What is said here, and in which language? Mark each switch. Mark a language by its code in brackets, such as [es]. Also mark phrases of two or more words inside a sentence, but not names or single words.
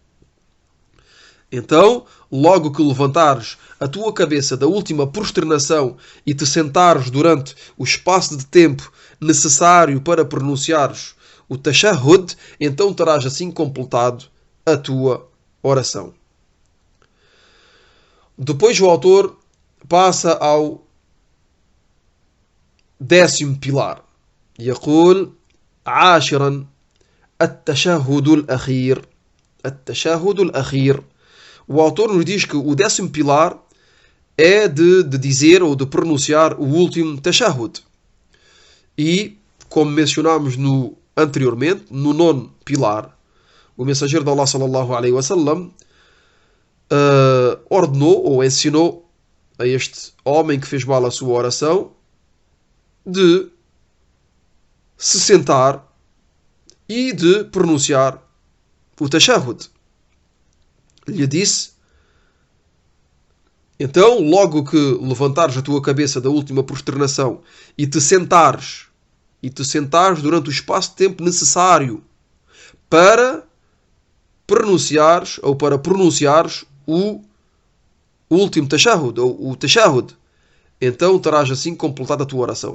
[pt] Então, logo que levantares a tua cabeça da última prosternação e te sentares durante o espaço de tempo necessário para pronunciares o tashahhud, então terás assim completado a tua oração. Depois o autor passa ao 10º pilar. [ar] يقول عاشرا التشهد الأخير. التشهد الأخير. [pt] O autor nos diz que o 10º pilar é de dizer ou de pronunciar o último tashahhud. E, como mencionámos anteriormente, no 9º pilar, o mensageiro de Allah, [ar] صلى الله عليه وسلم, [pt] ordenou ou ensinou a este homem que fez mal a sua oração de se sentar e de pronunciar o tashahhud. Lhe disse: então, logo que levantares a tua cabeça da última prosternação e te sentares durante o espaço de tempo necessário para pronunciares o último tashahhud, ou o tashahhud, então terás assim completado a tua oração.